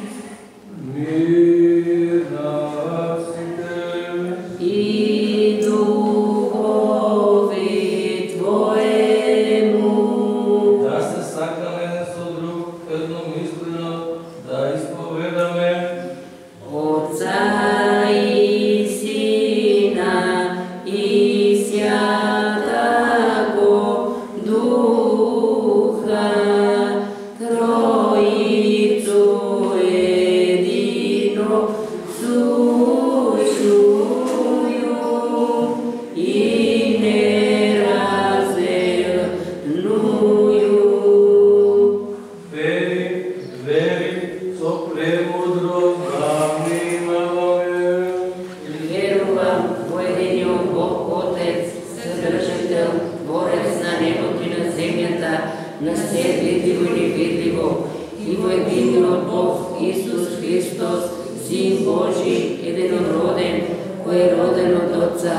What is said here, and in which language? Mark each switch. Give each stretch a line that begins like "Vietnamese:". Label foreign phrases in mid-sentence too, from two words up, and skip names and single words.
Macedonian: Мир на сите.
Church Slavic: И духови Твоему.
Macedonian: Да се сакаме еден со друг, едномислено, да исповедаме.
Church Slavic: Отца и Сина и Святаго Духа, Троицу едино слушаю и неразделную.
Macedonian: Вери, вери, со премудрост да внимаваме. Верувам во единиот Бог Отец, Вседржител, Творец на небото и на земјата, на се видливо и невидливо, и во единиот Бог Исус Христос, Син Божи, единороден, кој е роден од Отца